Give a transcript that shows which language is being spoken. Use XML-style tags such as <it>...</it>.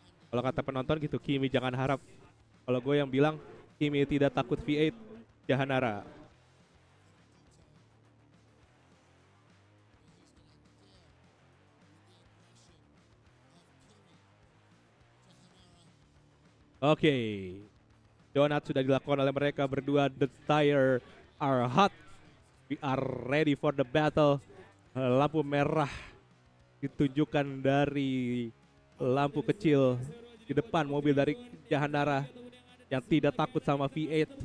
<id>Kalau kata penonton gitu, Kimi jangan harap. Kalau gue yang bilang, Kimi tidak takut V8, Jahanara. Oke, donat sudah dilakukan oleh mereka berdua.</id> <en>The tire are hot. We are ready for the battle.</en> <id>Lampu merah ditunjukkan dari lampu kecil di depan mobil dari Jahanara yang tidak takut sama V8.</id>